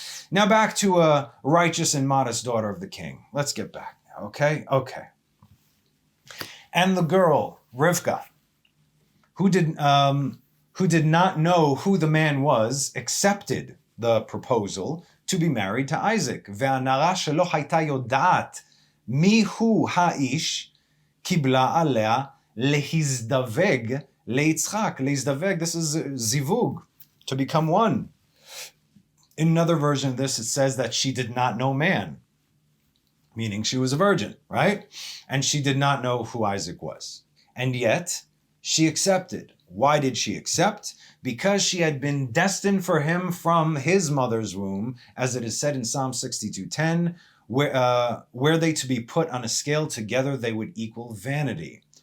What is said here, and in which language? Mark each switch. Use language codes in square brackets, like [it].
[en] Now back to a righteous and modest daughter of the king. Let's get back now, okay? Okay. And the girl, Rivka, who did not know who the man was, accepted the proposal to be married to Isaac. [he] והנערה שלא הייתה יודעת מיהו האיש, קיבלה עליה להזדווג ליצחק. [en] להזדווג, this is zivug, to become one. In another version of this, it says that she did not know man, meaning she was a virgin, right? And she did not know who Isaac was. And yet, she accepted. Why did she accept? Because she had been destined for him from his mother's womb, as it is said in Psalm 62:10, were they to be put on a scale together, they would equal vanity.